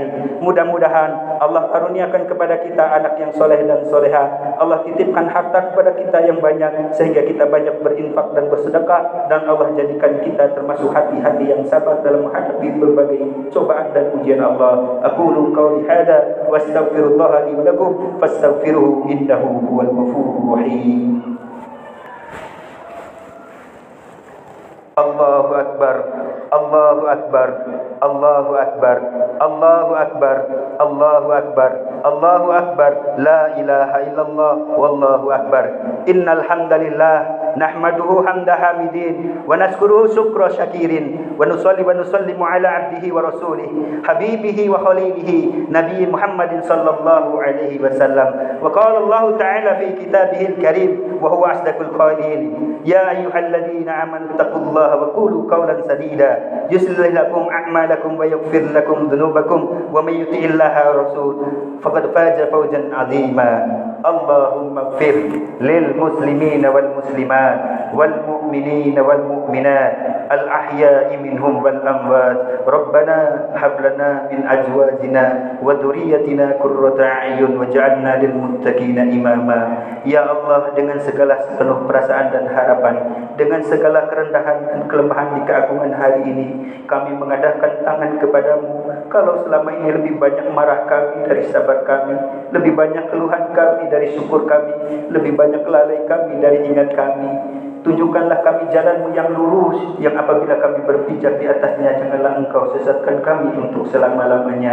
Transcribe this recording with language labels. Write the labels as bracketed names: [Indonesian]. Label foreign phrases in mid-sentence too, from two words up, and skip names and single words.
[Indonesian] Mudah-mudahan Allah karuniakan kepada kita anak yang soleh dan soleha. Allah titipkan harta kepada kita yang banyak sehingga kita banyak berinfak dan bersedekah, dan Allah jadikan kita termasuk hati-hati yang sabar dalam menghadapi berbagai cobaan dan ujian Allah. [Arabic] أقول قولي هذا وأستغفر الله لي ولكم فاستغفروه إنه هو الغفور الرحيم. الله أكبر، الله أكبر، الله أكبر، الله أكبر، الله أكبر، الله أكبر، لا إله إلا الله، والله أكبر. إن الحمد لله نحمده حمد حامدين ونشكره شكر شاكرين ونصلي ونسلم على عبده ورسوله حبيبه وخليله نبي محمد صلى الله عليه وسلم. وقال الله تعالى في كتابه الكريم وهو أصدق القائلين، يا أيها الذين آمنوا اتقوا الله وقولوا قولا سديدا يصلح لكم أعمالكم ويغفر لكم ذنوبكم ومن يطع الله ورسول فقد فاز فوزا عظيما. اللهم اغفر للمسلمين والمسلمات والمؤمنين والمؤمنات الأحياء منهم والأموات. ربنا هب لنا من أزواجنا وذرياتنا قرة أعين واجعلنا للمتقين إماما. [Indonesian] Ya Allah, dengan segala sepenuh perasaan dan harapan, dengan segala kerendahan dan kelemahan di keagungan hari ini, kami mengadahkan tangan kepadamu. Kalau selama ini lebih banyak marah kami dari sabar kami, lebih banyak keluhan kami dari syukur kami, lebih banyak lalai kami dari ingat kami, tunjukkanlah kami jalan-Mu yang lurus, yang apabila kami berpijak di atasnya, janganlah Engkau sesatkan kami untuk selama-lamanya.